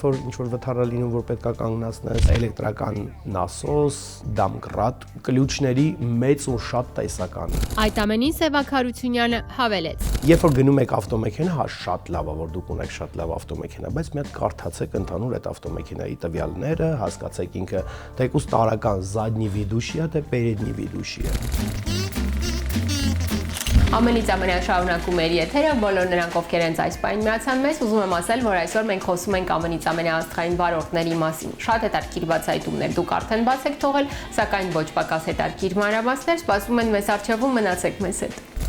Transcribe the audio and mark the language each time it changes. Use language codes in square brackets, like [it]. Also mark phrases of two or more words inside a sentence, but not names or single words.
[hy] որ ինչ-որ վթար է լինում, որ պետք է կանգնացնես, էլեկտրական նասոս, դամկրատ, կլյուչների մեծ ու շատ տեսական։ Այդ ամենին Սևակ Հարությունյանը հավելեց. Երբ որ գնում եք ավտոմեքենա, հա շատ լավ է, որ դուք ունեք շատ լավ ավտոմեքենա, բայց մի հատ կարդացեք ընդհանուր այդ ավտոմեքենայի տվյալները, հասկացեք ինքը թեկուզ տարական [ru] задний ведущий [hy] է, թե [ru] передний ведущий [hy] է։ Ամենից ամենաշարունակում էր եթերը, բոլոր նրանք, ովքեր հենց այս պահին միացան մեզ, ուզում եմ ասել, որ այսօր մենք խոսում ենք ամենից ամենաաստղային վարորդների մասին։ Շատ հետաքրքիր բացահայտումներ դուք արդեն բաց եք թողել, սակայն ոչ պակաս հետաքրքիր մանրամասներ սպասում են մեզ առջևում, մնացեք մեզ հետ։